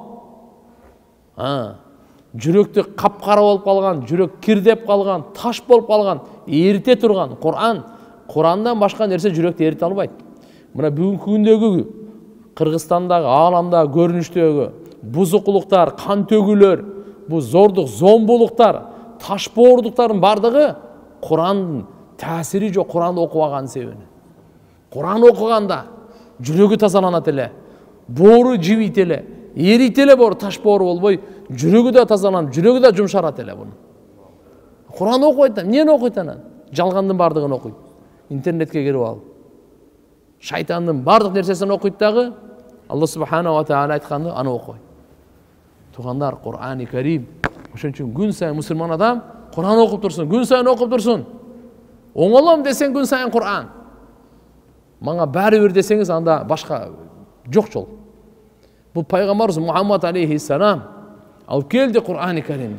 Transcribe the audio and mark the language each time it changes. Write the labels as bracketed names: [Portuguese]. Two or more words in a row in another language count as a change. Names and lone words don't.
[Kyrgyz] Жүрөктү капкара болуп калган, жүрөк кирдеп калган, таш болуп калган, эрите турган Курандан башка нерсе жүрөктү эрите албайт. Мына бүгүнкү күндөгү Кыргызстандагы, ааламдагы көрүнүштөгү бузукулуктар, кан төгүүлөр, бу зордук, зомбулуктар, таш боордуктардын бардыгы Курандын таасири жок, Куранды окубаган себеби. Kur'an okuganda жүрөгү тазаланат эле, боору жибийт эле, эрийт эле боору, таш боору болбой, жүрөгү да тазаланып, жүрөгү да жумшарат эле буну. Kur'an окуйт, эмнени окуйт анан? Жалгандын бардыгын окуйт. Интернетке кирип алып. Шайтандын бардык нерсесин окуйт дагы, [Arabic] الله سبحانه وتعالى [Kyrgyz] айтканды аны окуйт. Тугандар, Кур'ан-ы Карим. Ошон үчүн күн сайын мусулман адам Кур'ан окуп турсун, күн сайын окуп турсун. Оңолом десең күн сайын Кур'ан. Мага баары бир десеңиз анда башка жок жол. Бул пайгамбарыбыз Мухаммад алейхиссалам алып келди Кур'ан-ы Каримди.